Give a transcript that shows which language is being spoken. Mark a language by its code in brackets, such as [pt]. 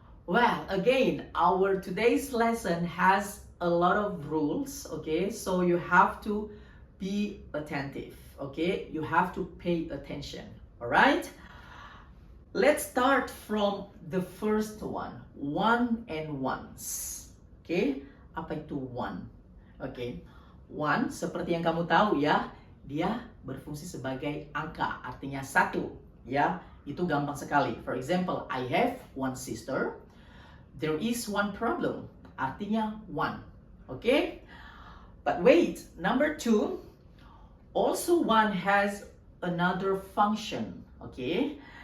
[en] Well, again, our today's lesson has a lot of rules, okay? So you have to be attentive, okay? You have to pay attention, all right? Let's start from the first one, one and ones, okay? [id] Apa itu one? Okay, one seperti yang kamu tahu ya, dia berfungsi sebagai angka, artinya satu, ya? Itu gampang sekali. [en] For example, I have one sister. There is one problem, [id] artinya [en] one. Okay? But wait, number 2, also one has another function. Okay?